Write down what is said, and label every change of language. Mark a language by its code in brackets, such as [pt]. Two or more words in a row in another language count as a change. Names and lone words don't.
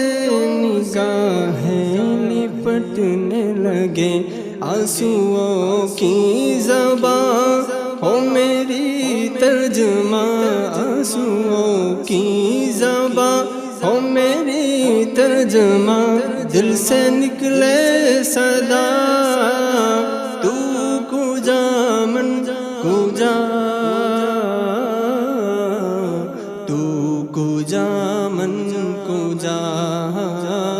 [ur] نگاہیں لپٹنے لگے آنسوؤں کی زبان ہو میری ترجمہ آنسوؤں کی زبان ہو میری ترجمہ دل سے نکلے صدا [fa] تو کجا من کجا تو کجا من کجا